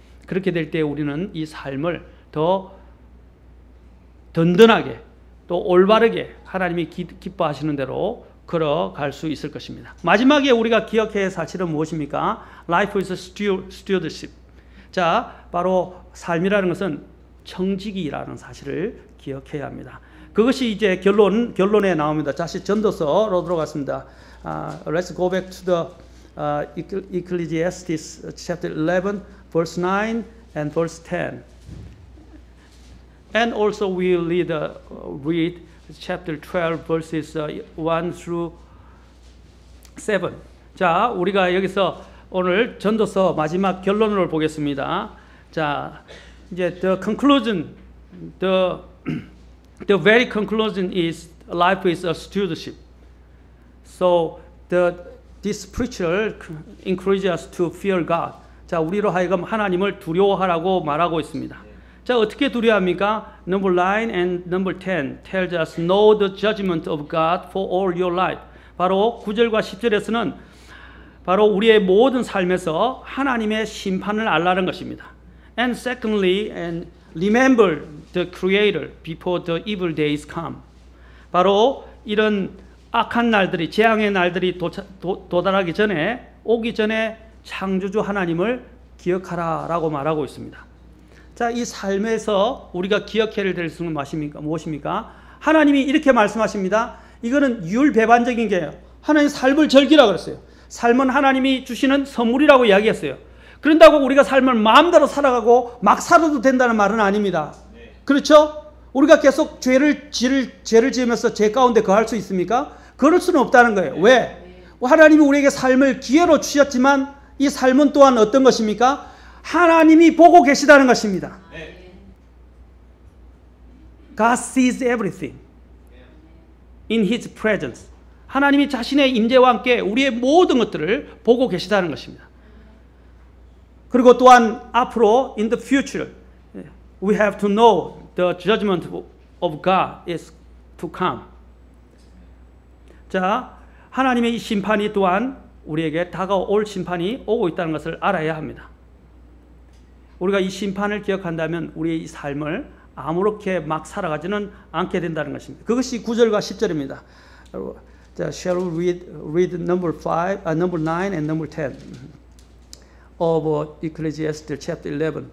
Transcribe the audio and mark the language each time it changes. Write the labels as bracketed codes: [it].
[ko] 그렇게 될 때 우리는 이 삶을 더 든든하게 또 올바르게 하나님이 기뻐하시는 대로 걸어갈 수 있을 것입니다. 마지막에 우리가 기억해야 할 사실은 무엇입니까? [en] Life is stewardship. [ko] 자, 바로 삶이라는 것은 청지기라는 사실을 기억해야 합니다. 그것이 이제 결론에 나옵니다. 다시 전도서로 들어갔습니다. [en] Let's go back to the Ecclesiastes chapter 11, verse 9 and verse 10. And also we read chapter 12, verses 1 through 7. [ko] 자, 우리가 여기서 오늘 전도서 마지막 결론을 보겠습니다. 자, 이제 [en] the conclusion, the very conclusion is life is a stewardship. So this preacher encourages us to fear God. [ko] 자, 우리로 하여금 하나님을 두려워하라고 말하고 있습니다. 자, 어떻게 두려워합니까? [en] Number 9 and number 10 tells us know the judgment of God for all your life. [ko] 바로 9절과 10절에서는 바로 우리의 모든 삶에서 하나님의 심판을 알라는 것입니다. [en] And secondly, and remember the Creator before the evil days come. [ko] 바로 이런 악한 날들이, 재앙의 날들이 도달하기 전에, 오기 전에 창조주 하나님을 기억하라라고 말하고 있습니다. 자, 이 삶에서 우리가 기억해야 될 것은 무엇입니까? 하나님이 이렇게 말씀하십니다. 이거는 율배반적인 게요. 하나님 삶을 즐기라 그랬어요. 삶은 하나님이 주시는 선물이라고 이야기했어요. 그런다고 우리가 삶을 마음대로 살아가고 막 살아도 된다는 말은 아닙니다. 그렇죠? 우리가 계속 죄를 지으면서 죄 가운데 거할 수 있습니까? 그럴 수는 없다는 거예요. 왜? 하나님이 우리에게 삶을 기회로 주셨지만 이 삶은 또한 어떤 것입니까? 하나님이 보고 계시다는 것입니다. [en] God sees everything in His presence. [ko] 하나님이 자신의 임재와 함께 우리의 모든 것들을 보고 계시다는 것입니다. 그리고 또한 앞으로 [en] in the future we have to know the judgment of God is to come. [ko] 자, 하나님의 이 심판이 또한 우리에게 다가올 심판이 오고 있다는 것을 알아야 합니다. 우리가 이 심판을 기억한다면 우리의 이 삶을 아무렇게 막 살아가지는 않게 된다는 것입니다. 그것이 9절과 10절입니다. 자, [en] shall we read number 9 and number 10 of Ecclesiastes chapter 11.